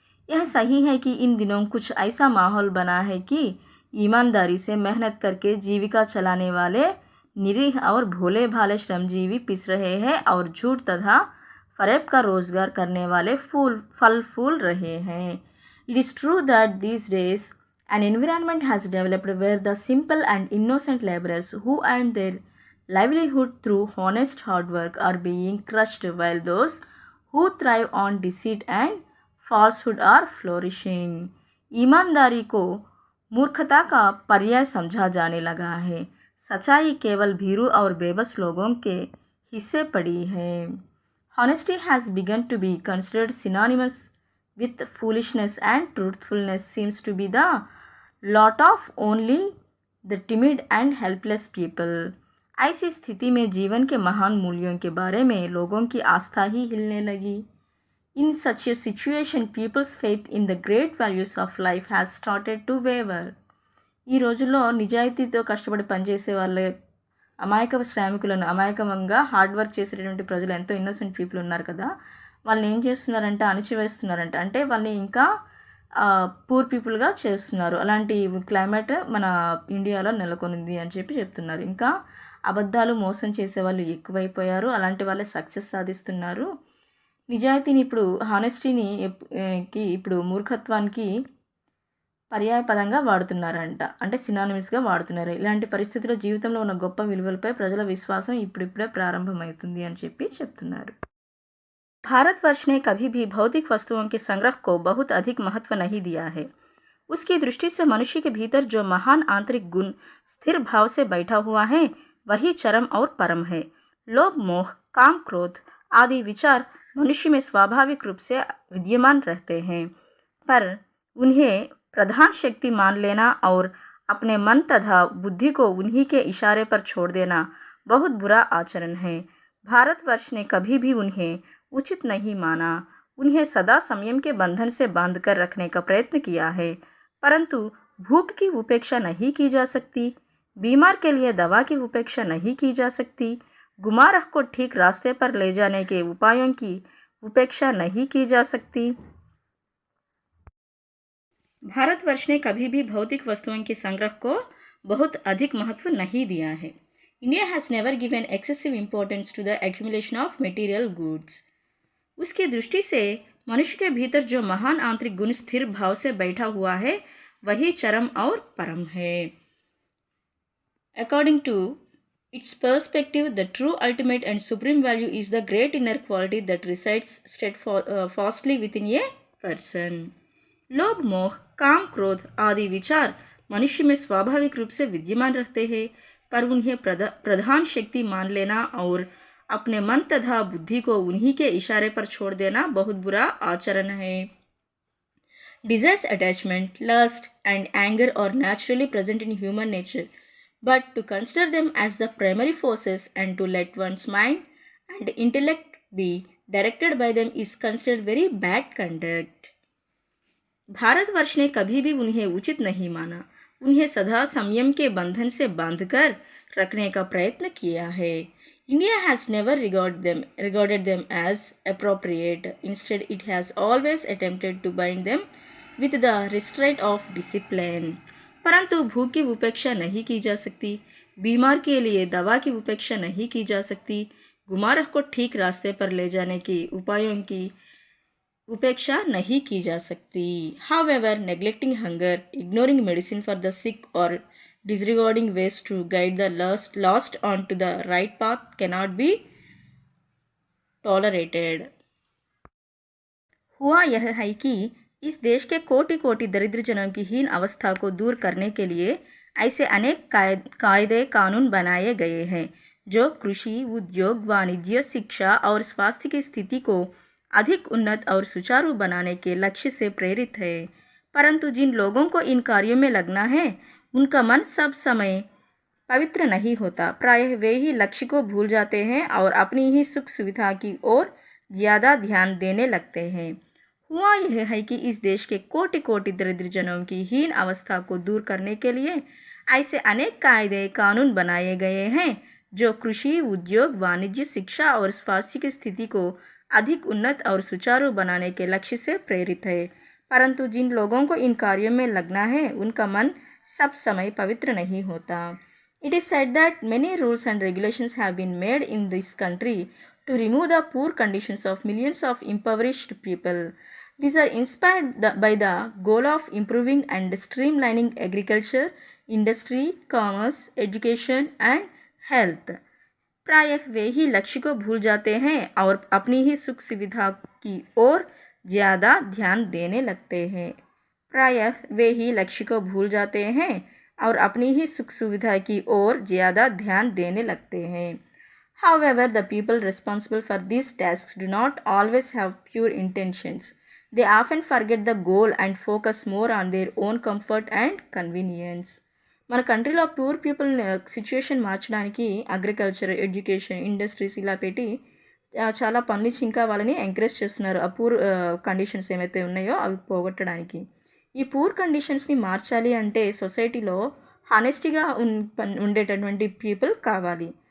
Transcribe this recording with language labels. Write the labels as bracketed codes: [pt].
[hi] यह सही है कि इन दिनों कुछ ऐसा माहौल बना है कि ईमानदारी से मेहनत करके जीविका चलाने वाले निरीह और भोले भाले श्रमजीवी पिस रहे हैं और झूठ तथा फरेब का रोजगार करने वाले फल फूल रहे हैं. [en] It is true that these days an environment has developed where the simple and innocent laborers who earn their livelihood through honest hard work are being crushed while those who thrive on deceit and falsehood are flourishing. [hi] ईमानदारी को मूर्खता का पर्याय समझा जाने लगा है. सच्चाई केवल भीरू और बेबस लोगों के हिस्से पड़ी है. [en] Honesty has begun to be considered synonymous with foolishness and truthfulness seems to be the lot of only the timid and helpless people. [hi] ऐसी स्थिति में जीवन के महान मूल्यों के बारे में लोगों की आस्था ही हिलने लगी. [en] In such a situation, people's faith in the great values of life has started to waver. [te] ఈ రోజుల్లో నిజాయితీతో కష్టపడి పనిచేసే వాళ్ళ అమాయక శ్రామికులను అమాయకంగా [en] hard work [te] చేసేటటువంటి ప్రజలు ఎంతో [en] innocent people [te] ఉన్నారు కదా, వాళ్ళని ఏం చేస్తున్నారంటే అణచివేస్తున్నారంట. అంటే వాళ్ళని ఇంకా [en] poor పీపుల్గా [te] చేస్తున్నారు. అలాంటి క్లైమేట్ మన ఇండియాలో నెలకొనింది అని చెప్పి చెప్తున్నారు. ఇంకా అబద్ధాలు మోసం చేసే వాళ్ళు ఎక్కువైపోయారు. అలాంటి వాళ్ళే సక్సెస్ సాధిస్తున్నారు. నిజాయితీని ఇప్పుడు హానెస్టీని ఇప్పుడు మూర్ఖత్వానికి పర్యాయ పదంగా వాడుతున్నారంట. అంటే సినానిమస్గా వాడుతున్నారు. ఇలాంటి పరిస్థితుల్లో జీవితంలో ఉన్న గొప్ప విలువలపై ప్రజల విశ్వాసం ఇప్పుడిప్పుడే ప్రారంభమవుతుంది అని చెప్పి చెప్తున్నారు. [hi] भारतवर्ष ने कभी भी भौतिक वस्तुओं के संग्रह को बहुत अधिक महत्व नहीं दिया है. उसकी दृष्टि से मनुष्य के भीतर जो महान आंतरिक गुण स्थिर भाव से बैठा हुआ है वही चरम और परम है. लोभ, मोह, काम, क्रोध आदि विचार मनुष्य में स्वाभाविक रूप से विद्यमान रहते हैं, पर उन्हें प्रधान शक्ति मान लेना और अपने मन तथा बुद्धि को उन्हीं के इशारे पर छोड़ देना बहुत बुरा आचरण है. भारतवर्ष ने कभी भी उन्हें उचित नहीं माना. उन्हें सदा संयम के बंधन से बांध कर रखने का प्रयत्न किया है, परंतु भूख की उपेक्षा नहीं की जा सकती. बीमार के लिए दवा की उपेक्षा नहीं की जा सकती. गुमारह को ठीक रास्ते पर ले जाने के उपायों की उपेक्षा नहीं की जा सकती. भारतवर्ष ने कभी भी भौतिक वस्तुओं के संग्रह को बहुत अधिक महत्व नहीं दिया है. [en] India has never given excessive importance to the accumulation of material goods. [hi] उसकी दृष्टि से मनुष्य के भीतर जो महान आंतरिक गुण स्थिर भाव से बैठा हुआ है वही चरम और परम है. [en] According to its perspective, the true ultimate and supreme value is the great inner quality that resides steadfastly within a person. [hi] लोभ, मोह, काम, क्रोध आदि विचार मनुष्य में स्वाभाविक रूप से विद्यमान रहते हैं, पर उन्हें प्रधान शक्ति मान लेना और अपने मन तथा बुद्धि को उन्हीं के इशारे पर छोड़ देना बहुत बुरा आचरण है. [en] Desires, attachment, lust, and anger are naturally present in human nature, but to consider them as the primary forces and to let one's mind and intellect be directed by them is considered very bad conduct. [hi] Bharatvarsh ने कभी भी उन्हें उचित नहीं माना. उन्हें सदा संयम के बंधन से बांधकर रखने का प्रयत्न किया है. [en] India has never regarded them as appropriate. Instead, it has always attempted to bind them with the restraint of discipline. [hi] परंतु भूख की उपेक्षा नहीं की जा सकती, बीमार के लिए दवा की उपेक्षा नहीं की जा सकती, गुमार को ठीक रास्ते पर ले जाने की उपायों की उपेक्षा नहीं की जा सकती. [en] However, neglecting hunger, ignoring medicine for the sick or disregarding ways to guide the lost onto the right path cannot be tolerated. [hi] हुआ यह है कि इस देश के कोटि कोटि दरिद्र जनों की हीन अवस्था को दूर करने के लिए ऐसे अनेक कायदे कानून बनाए गए हैं जो कृषि, उद्योग, वाणिज्य, शिक्षा और स्वास्थ्य की स्थिति को अधिक उन्नत और सुचारू बनाने के लक्ष्य से प्रेरित है. परंतु जिन लोगों को इन कार्यों में लगना है उनका मन सब समय पवित्र नहीं होता. प्रायः वे ही लक्ष्य को भूल जाते हैं और अपनी ही सुख सुविधा की ओर ज़्यादा ध्यान देने लगते हैं. हुआ यह है कि इस देश के कोटि कोटि दरिद्र जनों की हीन अवस्था को दूर करने के लिए ऐसे अनेक कायदे कानून बनाए गए हैं जो कृषि, उद्योग, वाणिज्य, शिक्षा और स्वास्थ्य की स्थिति को अधिक उन्नत और सुचारू बनाने के लक्ष्य से प्रेरित है. परंतु जिन लोगों को इन कार्यों में लगना है उनका मन सब समय पवित्र नहीं होता. [en] It is said that many rules and regulations have been made in this country to remove the poor conditions of millions of impoverished people. These are inspired by the goal of improving and streamlining agriculture, industry, commerce, education and health. [hi] प्रायः वे ही लक्ष्य को भूल जाते हैं और अपनी ही सुख सुविधा की ओर ज़्यादा ध्यान देने लगते हैं. प्रायः वे ही लक्ष्य को भूल जाते हैं और अपनी ही सुख सुविधा की ओर ज़्यादा ध्यान देने लगते हैं. [en] However, the people responsible for these tasks do not always have pure intentions. They often forget the goal and focus more on their own comfort and convenience. [te] మన కంట్రీలో [en] poor people situation [te] మార్చడానికి అగ్రికల్చర్, ఎడ్యుకేషన్, ఇండస్ట్రీస్ ఇలా పెట్టి చాలా పనులు ఇంకా వాళ్ళని encourage చేస్తున్నారు. ఆ [en] poor conditions [te] ఏమైతే ఉన్నాయో అవి పోగొట్టడానికి. ఈ పూర్ కండిషన్స్ని మార్చాలి అంటే సొసైటీలో హానెస్టీగా ఉండేటటువంటి పీపుల్ కావాలి.